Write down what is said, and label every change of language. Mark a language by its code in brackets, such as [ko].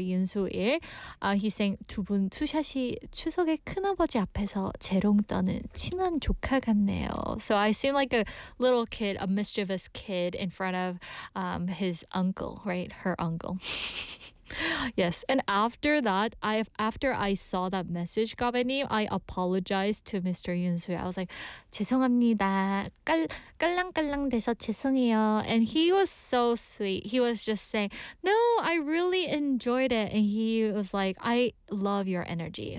[ko] Yoon Soo-il, [en] he's saying [ko] 두 분 투샷이 추석에 큰아버지 앞에서 재롱 떠는 친한 조카 같네요. [en] So I seem like a little kid, a mischievous kid in front of his uncle, right? Her uncle. Yes, and after that, after I saw that message, Gabenim, I apologized to Mr. Yoon Soo. I was like, [ko] 죄송합니다. 깔랑깔랑 돼서 죄송해요. [en] And he was so sweet. He was just saying, no, I really enjoyed it. And he was like, I love your energy.